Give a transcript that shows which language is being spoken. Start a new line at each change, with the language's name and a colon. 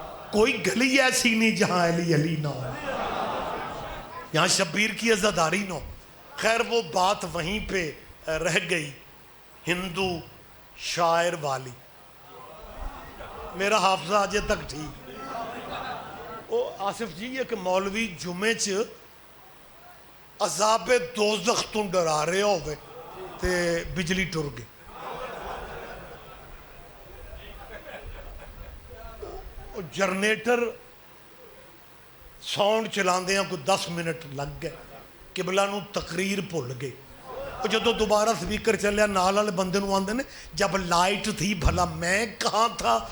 Urdu: کوئی گلی ایسی نہیں جہاں علی نہ ہو، یہاں شبیر کی عزاداری نہ ہو. خیر وہ بات وہیں پہ رہ گئی. ہندو شاعر والی میرا حافظہ آجے تک ٹھیک.
Punjabi: او آصف جی ایک مولوی جمعے چ عذاب دوزخ تو ڈرا رہے ہوئے تے بجلی ٹر گئی. جنریٹر ساؤنڈ چلاندے ہیں کوئی 10 منٹ لگ گئے. قبلہ نو تقریر بھول گئے. جدو دوبارہ سپیکر چلیا نال والے بندے نو آندے نے
Urdu: جب لائٹ تھی بھلا میں کہاں تھا.